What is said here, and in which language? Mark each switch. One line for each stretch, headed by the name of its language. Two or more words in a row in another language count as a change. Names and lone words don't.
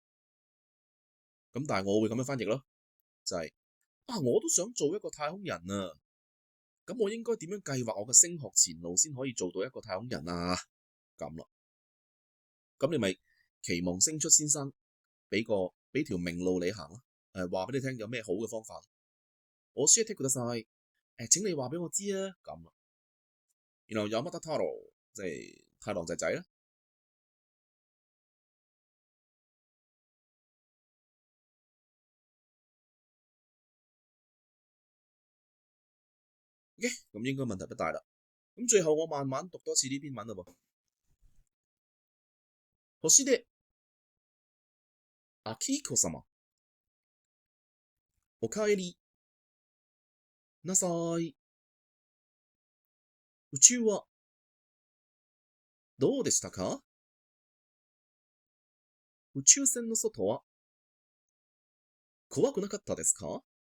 Cantonese: 咁但係我會咁樣翻譯咯，就係我都想做一個太空人啊。咁我應該點樣計劃我嘅升學前路先可以做到一個太空人啊？咁啦。咁你咪期望星出先生俾條明路你行咯。話俾你聽有咩好嘅方法。
Japanese: 我教えてください。
Cantonese: 請你話俾我知啊。咁啦。然後山田太郎即係太郎仔仔啦。咁應該問題不大啦。咁最後我慢慢讀多次呢篇文啦噃。
Japanese: 星出明彦様、おかえりなさい。宇宙はどうでしたか？宇宙船の外は怖くなかったですか？